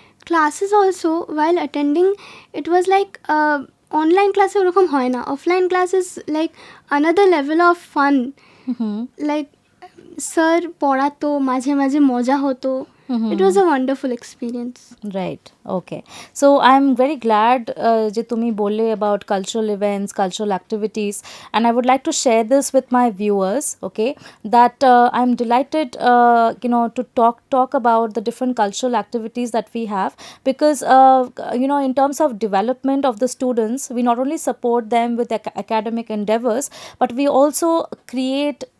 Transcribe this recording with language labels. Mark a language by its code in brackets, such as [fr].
[en] Classes also, while attending, it was like online class [bn] ওরকম হয় না, [en] offline classes like another level of fun. [bn] Like sir পড়াতো, মাঝে মাঝে মজা হতো. [en] It was a wonderful experience. Right. Okay. So I'm very glad যে তুমি বললে about cultural events, cultural activities, and I would like to share this with my viewers, okay, that I'm delighted to talk about the different cultural activities that we have, because in terms of development of the students, we not only support them with academic endeavors, but we also create